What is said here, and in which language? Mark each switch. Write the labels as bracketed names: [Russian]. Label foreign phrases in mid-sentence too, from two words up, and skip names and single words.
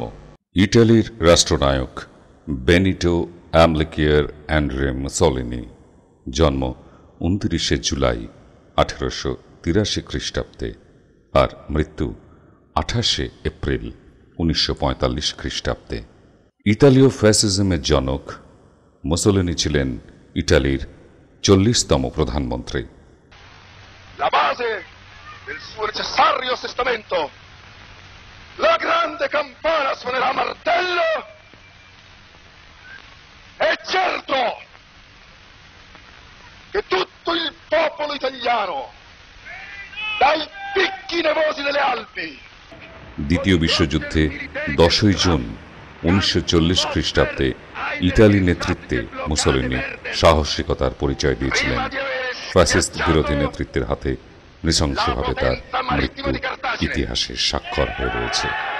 [Bangla] ইটালির রাষ্ট্রনায়ক বেনিটো অ্যামলিকিয়ার অ্যান্ড্রে মুসোলিনি জন্ম 29শে জুলাই 1883 খ্রিস্টাব্দে আর মৃত্যু 28শে এপ্রিল 1945 খ্রিস্টাব্দে। ইতালীয় ফ্যাসিজমের জনক মুসোলিনি ছিলেন ইটালির 40তম প্রধানমন্ত্রী। [Italian] La base del suo necessario assestamento, la grande campana suonerà martello e certo che tutto il popolo italiano, dai picchi nevosi delle Alpi। [Bangla] দ্বিতীয় বিশ্বযুদ্ধে 10ই জুন 1940 খ্রিস্টাব্দে ইটালি নেতৃত্বে মুসোলিনি সাহসিকতার পরিচয় দিয়েছিলেন। ফ্যাসিস্ট বিরোধী নেতৃত্বের হাতে নৃশংসভাবে তার মৃত্যু ইতিহাসের স্বাক্ষর হয়ে রয়েছে।